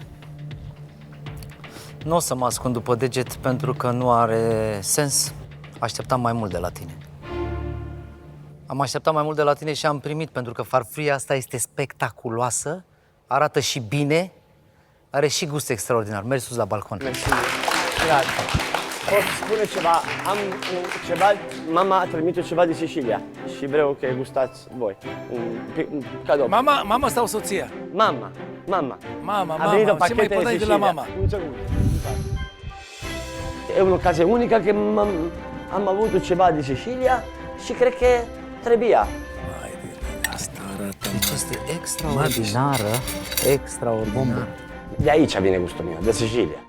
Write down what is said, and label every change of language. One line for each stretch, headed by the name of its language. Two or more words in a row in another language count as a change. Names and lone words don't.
Romanian: Nu o să mă ascund după deget pentru că nu are sens. Așteptam mai mult de la tine. Am așteptat mai mult de la tine și am primit, pentru că farfuria asta este spectaculoasă, arată și bine, are și gust extraordinar. Mergi sus la balcon. Mersi. Grazie. Posso spune ceva? Am ceva, mama a trimite ceva di Sicilia și vreau că gustați voi. Un cadou. Mama sau soția? Mamma. Mama,
Italian: Ha venito
Romanian: ce mai pacchette podai di de la Sicilia. mama?
Italian: Un secondo. È un'occasione unica che am avuto ceva di Sicilia
Romanian: și cred că trebuia. Hai de asta arată, Este extraordinară, extraordinară. De aici vine gustul mio, da Sicilia.